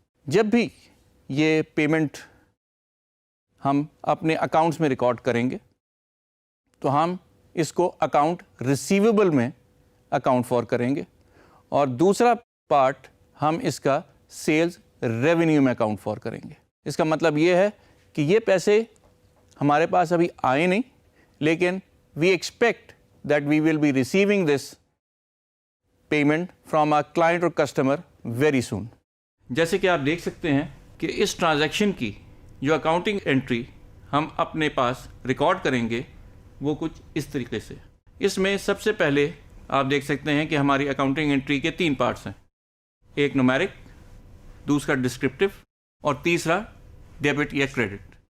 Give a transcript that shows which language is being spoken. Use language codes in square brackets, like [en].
[ur] جب بھی یہ پیمنٹ ہم اپنے اکاؤنٹس میں ریکارڈ کریں گے تو ہم اس کو اکاؤنٹ ریسیویبل میں اکاؤنٹ فار کریں گے اور دوسرا پارٹ ہم اس کا سیلز ریونیو میں اکاؤنٹ فار کریں گے. اس کا مطلب یہ ہے کہ یہ پیسے ہمارے پاس ابھی آئے نہیں, [en] لیکن we expect that we will be receiving this payment from our client or customer very soon. [ur] جیسے کہ آپ دیکھ سکتے ہیں کہ اس ٹرانزیکشن کی جو اکاؤنٹنگ انٹری ہم اپنے پاس ریکارڈ کریں گے وہ کچھ اس طریقے سے. اس میں سب سے پہلے آپ دیکھ سکتے ہیں کہ ہماری اکاؤنٹنگ انٹری کے 3 پارٹس ہیں, ایک نومیرک, دوسرا ڈسکرپٹیو اور تیسرا ڈیبٹ یا کریڈٹ.